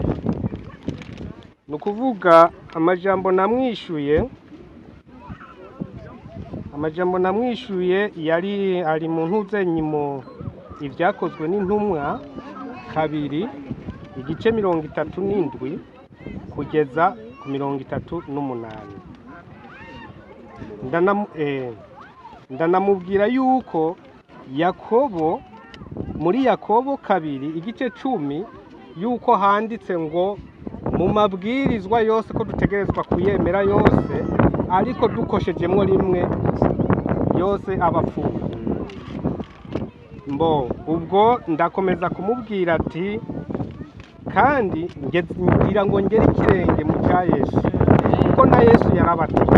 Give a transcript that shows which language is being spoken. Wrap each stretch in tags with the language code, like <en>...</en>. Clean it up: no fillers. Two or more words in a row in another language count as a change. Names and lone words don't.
<rn>Nukuvuga amajambo namwishuye yari ari mu ntuzenyimo ibyakozwe n'intumwa kabiri igice 37 kugeza ku 38. Ndanamubwira yuko Yakobo muri Yakobo kabiri igice 10 yuko handitse ngo mu mabwirizwa yose ko dutegerezwa kuyemera yose, ariko dukoshejemo rimwe yose abapfuye. Ubwo ndakomeza kumubwira ati kandi ngira ngo ngere ikirenge mu cya Yesu, kuko na Yesu yarabatije.</rn>